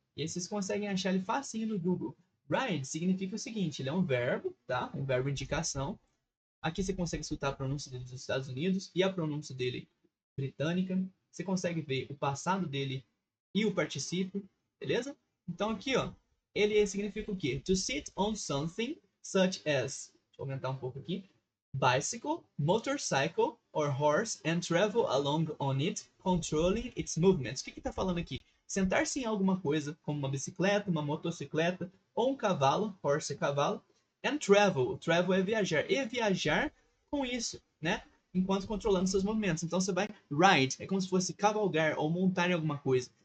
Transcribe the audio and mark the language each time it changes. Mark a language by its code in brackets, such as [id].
[pt] E aí vocês conseguem achar ele facinho no Google. Ride significa o seguinte, ele é um verbo, tá? Um verbo indicação. Aqui você consegue escutar a pronúncia dele dos Estados Unidos e a pronúncia dele britânica. Você consegue ver o passado dele e o particípio, beleza? Então aqui, ó, ele significa o quê? [en] To sit on something such as, [pt] deixa eu aumentar um pouco aqui, [en] bicycle, motorcycle or horse and travel along on it, controlling its movements. [pt] O que está falando aqui? Sentar-se em alguma coisa, como uma bicicleta, uma motocicleta ou um cavalo, horse é cavalo, [en] and travel. [pt] Travel é viajar. E viajar com isso, né? Enquanto controlando seus movimentos. Então você vai ride, é como se fosse cavalgar ou montar em alguma coisa.